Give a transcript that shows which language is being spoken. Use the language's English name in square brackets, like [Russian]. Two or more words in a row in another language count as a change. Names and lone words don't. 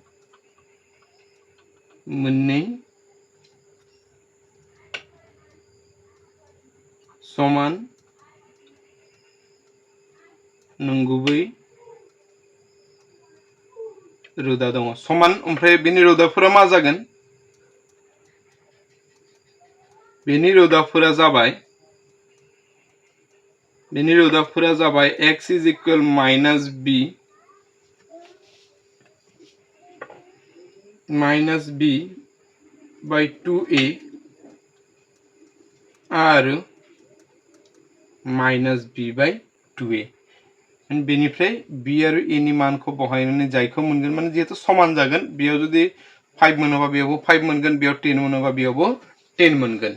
[Bodo] मोननै समान नंगुबै रोदा दङ समान ओमफ्राय बेनि रोदाफोरा मा जागोन बेनि रोदाफोरा जाबाय [English] x is equal minus b by 2a [Bodo] आरो [English] minus b by 2a [Bodo] बेनिफ्राय b आरो a नि मानखौ बहायनानै जायखौ मोनगोन माने जेहेतु समान जागोन बेयाव जुदि 5 मोनोबा बेयावबो 5 मोनगोन बेयाव 10 मोनोबा बेयावबो 10 मोनगोन।